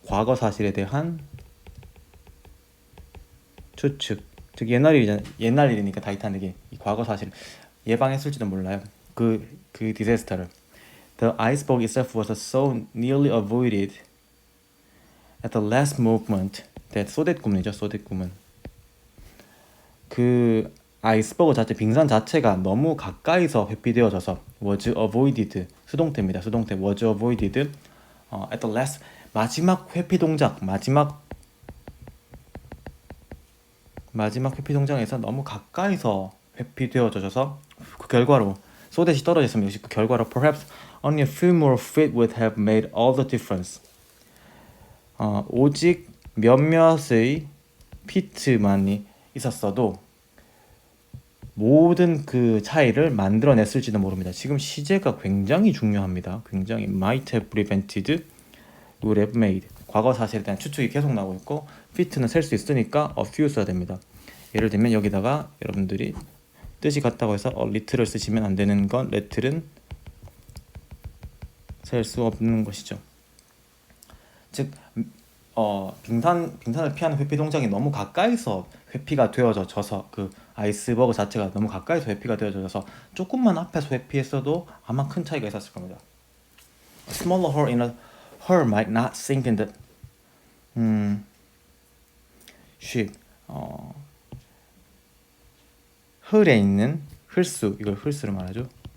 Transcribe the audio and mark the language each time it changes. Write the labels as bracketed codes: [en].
[ko] 과거 사실에 대한 추측, 즉 옛날 일이니까 타이타닉이 이 과거 사실 예방했을지도 몰라요. 그 디자스터를. [en] The iceberg itself was so nearly avoided at the last moment that [ko] 소댓구문이죠. 소댓구문. 그 아이스버그 자체, 빙산 자체가 너무 가까이서 회피되어져서 [en] was avoided, [ko] 수동태입니다. 수동태 [en] was avoided at the last, [ko] 마지막 회피 동작, 마지막 회피 동작에서 너무 가까이서 회피되어져서 그 결과로 소댓이 떨어졌으면 그 결과로 [en] perhaps only a few more feet would have made all the difference. [ko] 오직 몇몇의 피트만이 있었어도 모든 그 차이를 만들어냈을지도 모릅니다. 지금 시제가 굉장히 중요합니다. 굉장히 [en] might have prevented, would have made. [ko] 과거 사실에 대한 추측이 계속 나오고 있고 fit는 셀 수 있으니까 a few 써야 됩니다. 예를 들면 여기다가 여러분들이 뜻이 같다고 해서 little을 쓰시면 안 되는 건 little은 셀 수 없는 것이죠. 즉 빙산을 피하는 회피 동작이 너무 가까이서 회피가 되어져서 그 아이스버그 자체가 너무 가까이서 회피가 되어져서 조금만 앞에서 회피했어도 아마 큰 차이가 있었을 겁니다. [en] A smaller hole in a hole might not sink in the ship. [ko] 흙에 있는 흙수, 이걸 흙수로 말하죠.